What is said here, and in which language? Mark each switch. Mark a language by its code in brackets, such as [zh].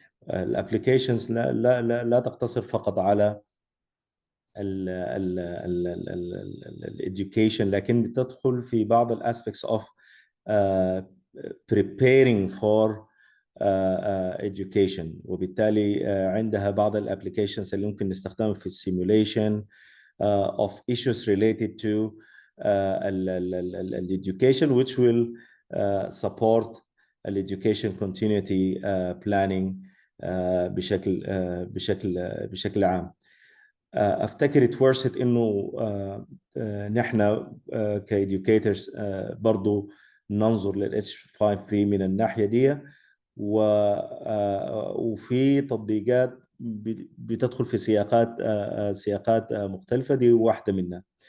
[ar] الابلكيشنز لا تقتصر فقط على الاديوكيشن، لكن بتدخل في بعض الاسبكتس اوف [en] preparing for education. [ar] وبالتالي عندها بعض الابلكيشنز اللي ممكن نستخدمها في السيموليشن [en] of issues related to education which will support education continuity planning [ar] بشكل عام. افتكر اتورست انه نحن كإديوكيترز برضو ننظر لل H5P من الناحية دي، وفي تطبيقات بتدخل في سياقات مختلفة. دي واحدة منها.